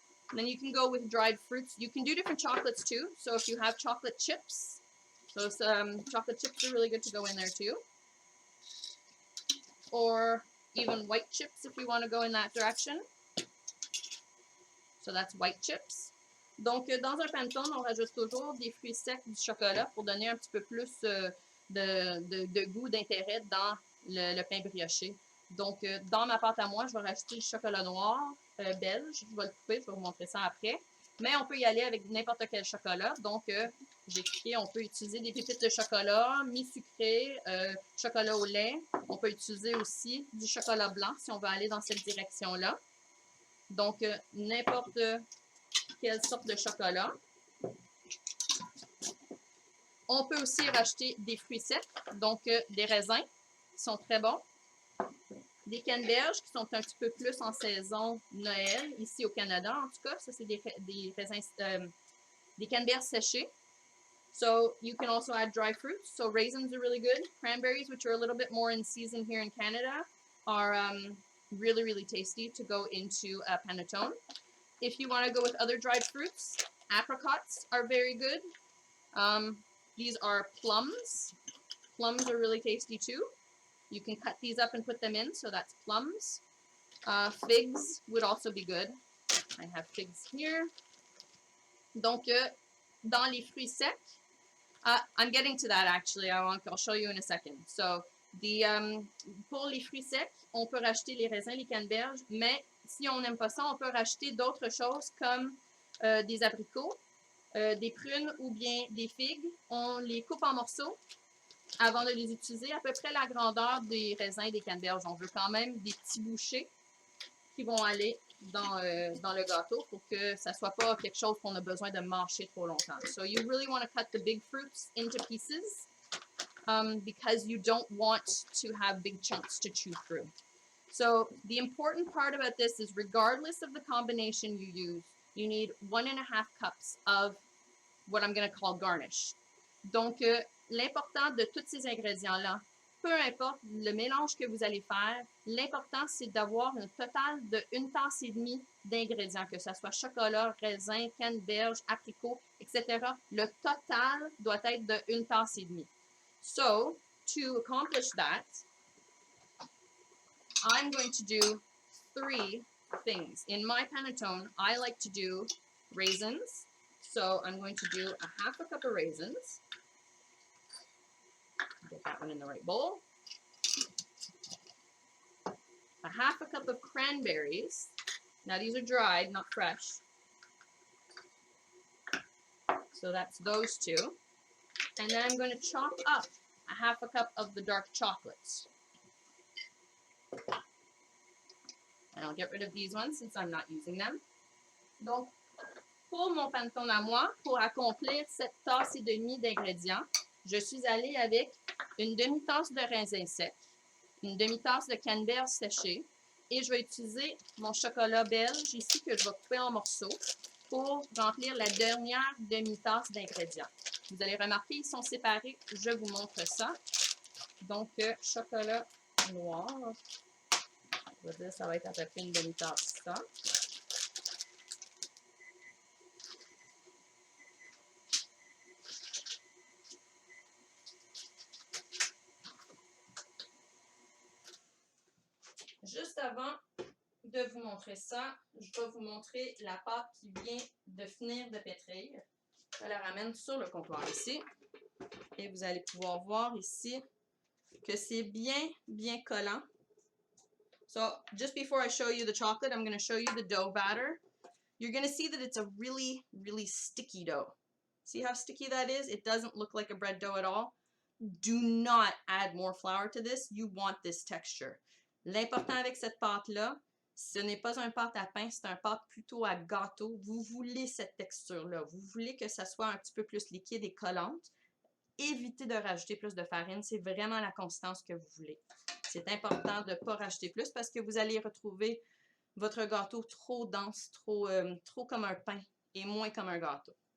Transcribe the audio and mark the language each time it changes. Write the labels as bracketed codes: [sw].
[en] And then you can go with dried fruits. You can do different chocolates too. So if you have chocolate chips, those chocolate chips are really good to go in there too. Or even white chips if you want to go in that direction. So that's white chips. [fr] Donc, dans un panettone, on rajoute toujours des fruits secs, du chocolat pour donner un petit peu plus de goût, d'intérêt dans le pain brioché. Donc, dans ma pâte à moi, je vais rajouter du chocolat noir belge. Je vais le couper, je vais vous montrer ça après. Mais on peut y aller avec n'importe quel chocolat. Donc, j'ai écrit, on peut utiliser des pépites de chocolat, mi-sucré, chocolat au lait. On peut utiliser aussi du chocolat blanc si on veut aller dans cette direction-là. Donc, n'importe quelle sorte de chocolat. On peut aussi rajouter des fruits secs, donc des raisins qui sont très bons. Des canneberges qui sont un petit peu plus en saison Noël, ici au Canada en tout cas. Ça, c'est des raisins, des canneberges séchées. [en] So you can also add dry fruits. So raisins are really good. Cranberries, which are a little bit more in season here in Canada, are really, really tasty to go into a panettone. If you want to go with other dried fruits, apricots are very good. These are plums. Plums are really tasty too. You can cut these up and put them in, so that's plums. Figs would also be good. I have figs here. [fr] Donc, dans les fruits secs, [en] I'm getting to that actually. I'll show you in a second. [fr] So, pour les fruits secs, on peut rajouter les raisins, les canneberges, mais si on n'aime pas ça, on peut rajouter d'autres choses comme des abricots, des prunes ou bien des figues. On les coupe en morceaux avant de les utiliser, à peu près la grandeur des raisins et des canneberges. On veut quand même des petits bouchées qui vont aller dans le gâteau pour que ça ne soit pas quelque chose qu'on a besoin de mâcher trop longtemps. [en] So you really want to cut the big fruits into pieces because you don't want to have big chunks to chew through. So the important part about this is regardless of the combination you use, you need 1.5 cups of what I'm going to call garnish. [fr] Donc, l'important de tous ces ingrédients-là, peu importe le mélange que vous allez faire, l'important, c'est d'avoir un total de 1 tasse et demie d'ingrédients, que ce soit chocolat, raisin, canneberge, apricot, etc. Le total doit être de 1 tasse et demie. [en] So, to accomplish that, I'm going to do 3 things. In my panettone, I like to do raisins. So I'm going to do 1/2 cup of raisins. Get that one in the right bowl. 1/2 cup of cranberries. Now these are dried, not fresh. So that's those 2. And then I'm going to chop up 1/2 cup of the dark chocolates. And I'll get rid of these ones since I'm not using them. [fr] Donc, pour mon panettone à moi, pour accomplir cette tasse et demie d'ingrédients, je suis allée avec une demi-tasse de raisins secs, une demi-tasse de canneberge séchée, et je vais utiliser mon chocolat belge ici que je vais couper en morceaux pour remplir la dernière demi-tasse d'ingrédients. Vous allez remarquer, ils sont séparés. Je vous montre ça. Donc, chocolat noir. Je vais dire, ça va être à peu près une demi-tasse ça. Juste avant de vous montrer ça, je vais vous montrer la pâte qui vient de finir de pétrir. Je la ramène sur le comptoir ici. Et vous allez pouvoir voir ici que c'est bien, bien collant. [en] So, just before I show you the chocolate, I'm going to show you the dough batter. You're going to see that it's a really, really sticky dough. See how sticky that is? It doesn't look like a bread dough at all. Do not add more flour to this. You want this texture. [fr] L'important avec cette pâte-là, ce n'est pas un pâte à pain, c'est un pâte plutôt à gâteau. Vous voulez cette texture-là. Vous voulez que ça soit un petit peu plus liquide et collante. Évitez de rajouter plus de farine. C'est vraiment la consistance que vous voulez. C'est important de ne pas rajouter plus parce que vous allez retrouver votre gâteau trop dense, trop comme un pain et moins comme un gâteau.